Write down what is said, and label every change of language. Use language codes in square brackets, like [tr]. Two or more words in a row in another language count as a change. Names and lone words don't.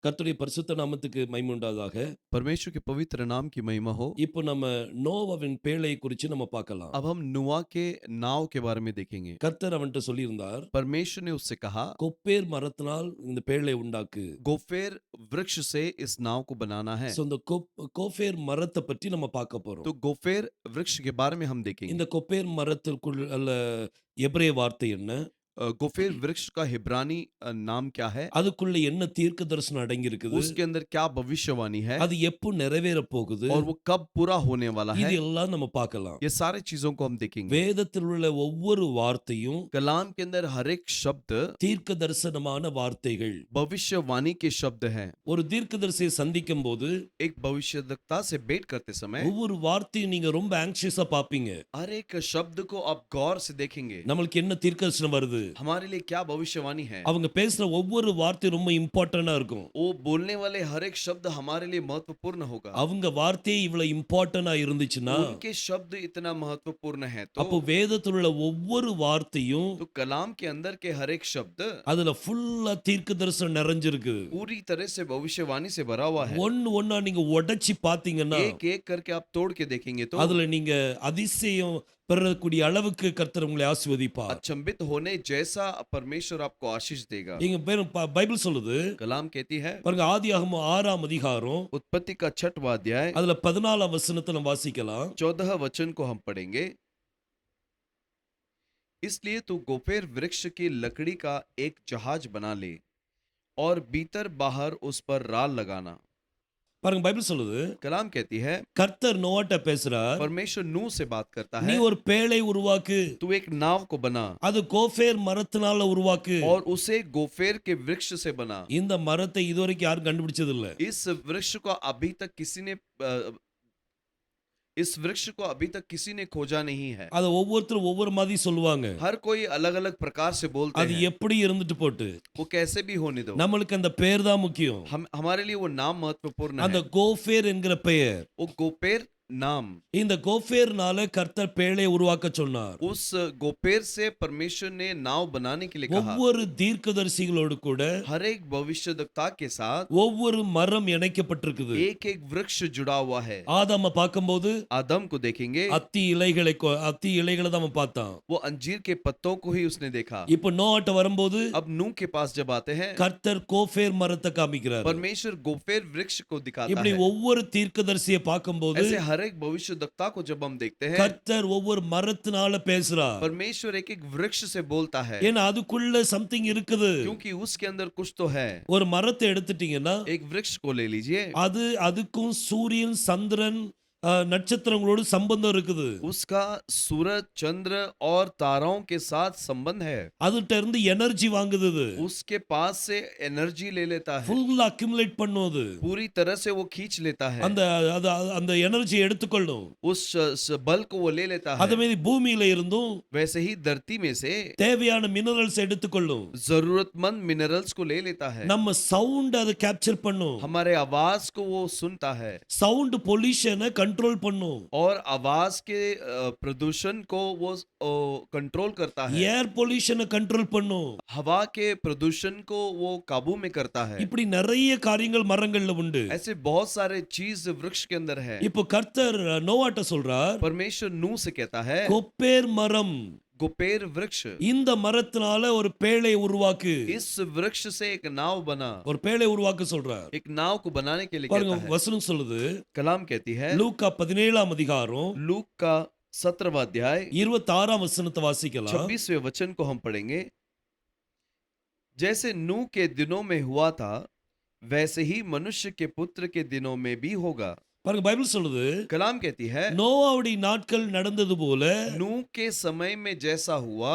[ta] கர்த்தருடைய பரிசுத்த நாமத்துக்கு மகிமை உண்டாதாக. [hi] परमेश्वर के पवित्र नाम की महिमा हो। [ta] இப்போ நம்ம நோவாவின் பேழையை குறித்து நம்ம பார்க்கலாம். [hi] अब हम नुआ के नाव के बारे में देखेंगे। [ta] கர்த்தர் அவன்கிட்ட சொல்லியிருந்தார், [hi] परमेश्वर ने उससे कहा, [ta] கொப்பேர் மரத்தினால் இந்த பேழையை உண்டாக்கு. [hi] गोफेर वृक्ष से इस नाव को बनाना है। [ta] ஸோ இந்த கோஃபேர் மரத்தை பற்றி நம்ம பார்க்க போறோம். [hi] तो गोफेर वृक्ष के बारे में हम देखेंगे। [ta] இந்த கொப்பேர் மரத்திற்குள் அல்ல எபிரேய வார்த்தை என்ன, [hi] गोफेर वृक्ष का हिब्रानी नाम क्या है, [ta] அதுக்குள்ள என்ன தீர்க்க தரிசனம் அடங்கி இருக்குது, [hi] उसके अंदर क्या भविष्यवाणी है [ta] அது எப்போ நிறைவேற போகுது, [hi] और वो कब पूरा होने वाला [ta] இது [hi] है, [ta] எல்லாம் நம்ம பார்க்கலாம். [hi] ये सारे चीजों को हम देखेंगे। [ta] வேதத்தில் உள்ள ஒவ்வொரு வார்த்தையும் [hi] कलाम के अंदर हर एक शब्द [ta] தீர்க்க தரிசனமான வார்த்தைகள். [hi] भविष्यवाणी के शब्द हैं। [ta] ஒரு தீர்க்கதரிசியை சந்திக்கும் போது [hi] एक भविष्यवक्ता से भेंट करते समय [ta] ஒவ்வொரு வார்த்தையும் நீங்க ரொம்ப ஆங்ஷியஸா பாப்பீங்க. [hi] हर एक शब्द को आप गौर से देखेंगे। [ta] நம்மளுக்கு என்ன தீர்க்கதரிசனம் வருது, [hi] हमारे लिए क्या भविष्यवाणी है, [ta] அவங்க பேசுற ஒவ்வொரு வார்த்தையும் ரொம்ப இம்பார்ட்டண்டா இருக்கும். [hi] वो बोलने वाले हर एक शब्द हमारे लिए महत्वपूर्ण होगा। [ta] அவங்க வார்த்தையே இவ்வளவு இம்பார்ட்டண்டா இருந்துச்சுன்னா, [hi] उनके शब्द इतना महत्वपूर्ण है [ta] அப்போ வேதத்தில் உள்ள ஒவ்வொரு வார்த்தையும் [hi] तो कलाम के अंदर के हर एक शब्द [ta] அதுல ஃபுல்லா தீர்க்க தரிசனம் நிறைஞ்சிருக்கு. [hi] पूरी तरह से भविष्यवाणी से भरा हुआ है। [ta] ஒன்னா நீங்க உடைச்சி பாத்தீங்கன்னா [hi] एक एक करके आप तोड़ के देखेंगे तो [ta] அதுல நீங்க அதிசயம் பெறக்கூடிய அளவுக்கு கர்த்தர் உங்களை ஆசீர்வதிப்பார். [hi] अचंभित होने जैसा परमेश्वर आपको आशीष देगा। [ta] இங்க பைபிள் சொல்லுது, [hi] कलाम कहती है, [ta] பாருங்க, ஆதியாகமம் 6ஆம் அதிகாரம் [hi] उत्पत्ति का 6वां अध्याय [ta] அதுல 14ஆம் வசனத்தை நம்ம வாசிக்கலாம். [hi] 14 वचन को हम पढ़ेंगे। इसलिए तू गोफेर वृक्ष की लकड़ी का एक जहाज बना ले और भीतर बाहर उस पर राल लगाना। [ta] பாருங்க, பைபிள் சொல்லுது, [hi] कलाम कहती है, [ta] கர்த்தர் நோவாட்ட பேசுறார், [hi] परमेश्वर नूह से बात करता [ta] நீ [hi] है, [ta] ஒரு பேழை உருவாக்கு, [hi] तू एक नाव को बना [ta] அது கோஃபேர் மரத்தினால உருவாக்கு. [hi] और उसे गोफेर के वृक्ष से बना। [ta] இந்த மரத்தை இதுவரைக்கும் யாரும் கண்டுபிடிச்சது இல்ல. [hi] इस वृक्ष को अभी तक किसी ने इस वृक्ष को अभी तक किसी ने खोजा नहीं है। [ta] அத ஒவ்வொருத்தரும் ஒவ்வொரு மாதிரி சொல்லுவாங்க. [hi] हर कोई अलग अलग प्रकार से बोलते [ta] அது [hi] हैं। [ta] எப்படி இருந்துட்டு போட்டு, [hi] वो कैसे भी होने दो, [ta] நம்மளுக்கு அந்த பேர் தான் முக்கியம். [hi] हम हमारे लिए वो नाम महत्वपूर्ण [ta] அந்த [hi] है। [ta] கோஃபேர் என்கிற பெயர், [hi] वो गोपेर नाम, [ta] இந்த கோஃபேர்னால கர்த்தர் பேழையை உருவாக்க சொன்னார். [hi] उस गोपेर से परमेश्वर ने नाव बनाने के लिए कहा। [ta] ஒவ்வொரு தீர்க்கதரிசிகளோடு கூட [hi] हर एक भविष्यवक्ता के साथ [ta] ஒவ்வொரு மரம் இணைக்கப்பட்டிருக்குது. [hi] एक एक वृक्ष जुड़ा हुआ है। [ta] ஆதாம பார்க்கும்போது [hi] आदम को देखेंगे, [ta] அத்தி இலைகளை தான் அவன் பார்த்தான். [hi] वो अंजीर के पत्तों को ही उसने देखा। [ta] இப்போ நோவாட்ட வரும்போது [hi] अब नूह के पास जब आते हैं, [ta] கர்த்தர் கோஃபேர் மரத்தை காமிக்கிறார். [hi] परमेश्वर गोफेर वृक्ष को दिखाता [ta] இப்படி [hi] है। [ta] ஒவ்வொரு தீர்க்கதரிசியை பார்க்கும்போது [hi] ऐसे हर एक भविष्यवक्ता को जब हम देखते हैं, [ta] கர்த்தர் ஒவ்வொரு மரத்தினால பேசுறார். [hi] परमेश्वर एक एक वृक्ष से बोलता है, [ta] ஏன்னா அதுக்குள்ள சம்திங் இருக்குது. [hi] क्योंकि उसके अंदर कुछ तो है। [ta] ஒரு மரத்தை எடுத்துட்டீங்கன்னா [hi] एक वृक्ष को ले लीजिए, [ta] அதுக்கும் சூரியன் சந்திரன் நட்சத்திரங்களோடு சம்பந்தம் இருக்குது. [hi] उसका सूरज चंद्र और तारों के साथ संबंध है। [ta] அதுட்ட இருந்து எனர்ஜி வாங்குது. அது [hi] उसके पास से एनर्जी ले लेता है, [en] fully accumulate [ta] பண்ணும். அது [hi] पूरी तरह से वो खींच लेता है। [ta] அந்த அந்த எனர்ஜியை எடுத்துக்கொள்ளும். [hi] उस बल को वो ले लेता [ta] அதே [hi] है। [ta] மாதிரி பூமியில இருந்தும் [hi] वैसे ही धरती में से [ta] தேவையான மினரல்ஸ் எடுத்துக்கொள்ளும். [hi] जरूरतमंद मिनरल्स को ले लेता है। [ta] நம்ம சவுண்ட் அதை கேப்சர் பண்ணும். [hi] हमारे आवाज को वो सुनता है [en] sound pollution control [ta] பண்ணும். [hi] और आवाज के प्रदूषण को वो कंट्रोल करता है। [en] air pollution control [ta] பண்ணும். [hi] हवा के प्रदूषण को वो काबू में करता है। [ta] இப்படி நிறைய காரியங்கள் மரங்கள்ல உண்டு. [hi] ऐसे बहुत सारे चीज वृक्ष के अंदर है। [ta] இப்போ கர்த்தர் நோவாட்ட சொல்றார், [hi] परमेश्वर नूह से कहता है, [ta] கொப்பேர் மரம், [hi] गोपेर वृक्ष, [ta] இந்த மரத்தினால ஒரு பேழை உருவாக்கு. [hi] इस वृक्ष से एक नाव बना। [ta] ஒரு பேழை உருவாக்க சொல்றார். [hi] एक नाव को बनाने के लिए [ta] பாருங்க, [hi] कहता है। [ta] வசனம் சொல்லுது, [hi] कलाम कहती है, [ta] லூக்கா 17ஆம் அதிகாரம் [hi] लूक का 17वां अध्याय [ta] 26ஆம் वचनத்தை வாசிக்கலாம். [hi] 26वें वचन को हम पढ़ेंगे। जैसे नूह के दिनों में हुआ था, वैसे ही मनुष्य के पुत्र के दिनों में भी होगा। [ta] பாருங்க, பைபிள் சொல்லுது, [hi] कलाम कहती है, [ta] நோவாவுடைய நாட்கள் நடந்தது போல [hi] नूह के समय में जैसा हुआ,